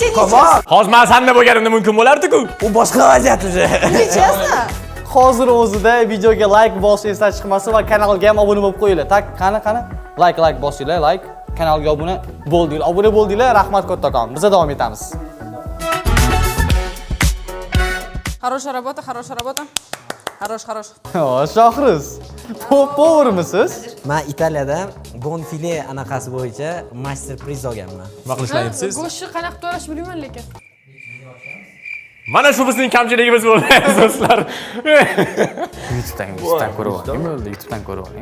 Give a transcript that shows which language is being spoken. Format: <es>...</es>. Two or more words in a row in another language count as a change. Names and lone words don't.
<uz>Qo'mo. Hozir men sanda bo'lganimda mumkin bo'lardi-ku. U boshqa vaziyat уже. Nechasini? Hozir o'zida videoga like bosingizdan chiqmasa va kanalga ham obuna bo'lib qo'yinglar. Tak, qani. Like bosinglar, like. Kanalga obuna bo'ldinglar. Obuna bo'ldinglar, rahmat kattakon. Biz davom etamiz.</uz> <ru>Хорошая работа. Хорош.</ru> <uz>Shohriz. Povurmisiz? Men Italiyada gonfile anaqasi bo'yicha master priz olganman. Nima qilishlayapsiz? Go'shtni qanaqa to'lashni bilmayman lekin. Mana shu bizning kamchiligimiz bo'ldi, do'stlar. YouTube'dan ko'rib oling bo'ldi.</uz>